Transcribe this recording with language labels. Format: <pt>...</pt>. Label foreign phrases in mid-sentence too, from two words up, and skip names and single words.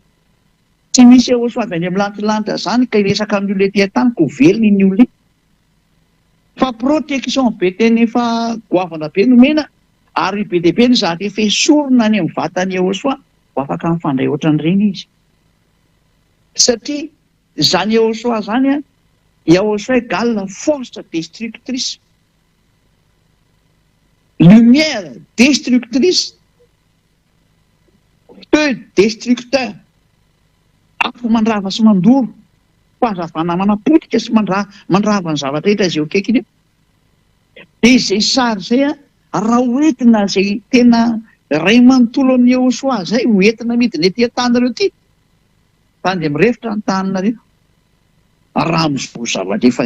<mg>Tsy misy Ahosoa avy any amin'ny lanitra zany ka iresaka amin'olona ety an-tany ko velona iny olona iny fa protection be teny efa goavana be nomena ary be dia be ny zany efa esorina any amin'ny vatany Ahosoa ho afaka mifandray ohatran'ireny izy satria zany Ahosoa zany Ahosoa</mg> <fr>égale force destructrice lumière destructrice feu destructeur</fr> <mg>afo mandrava sy mandoro fahazavana manapotika sy mandrava ny zavatra rehetra izay akaiky iny dia izay sary zay raha hoentina zay tena ray manontolo amin'ny Ahosoa zay hoentina midina ety an-tanareo ty fa dia mirefitra ny taninareo raha mizao zavatra efa</mg>